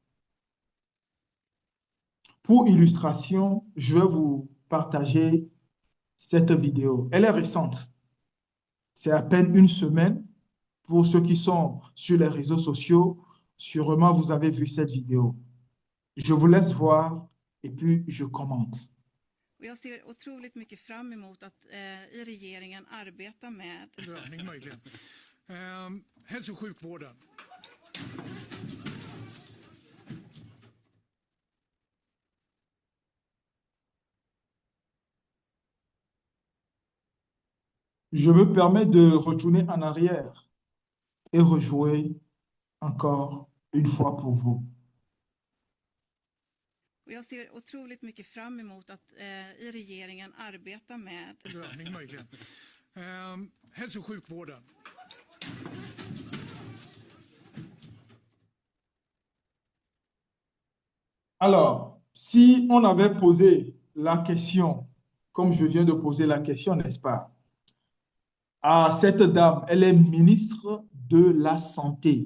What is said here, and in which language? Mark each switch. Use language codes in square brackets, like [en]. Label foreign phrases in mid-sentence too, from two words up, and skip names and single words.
[fr] Pour illustration, je vais vous partager cette vidéo. Elle est récente. C'est à peine une semaine. Pour ceux qui sont sur les réseaux sociaux, sûrement vous avez vu cette vidéo. Je vous laisse voir et puis je commente. [sv] Jag ser otroligt mycket fram emot att i regeringen arbeta med Prövning möjligen. Hälso- och sjukvården. [fr] Je me permets de retourner en arrière et rejouer encore une fois pour vous. [sv] Jag ser otroligt mycket fram emot att i regeringen arbeta med Prövning möjligen. Hälso- och sjukvården. [fr] Alors, si on avait posé la question, comme je viens de poser la question, n'est-ce pas, à cette dame, elle est ministre de la Santé.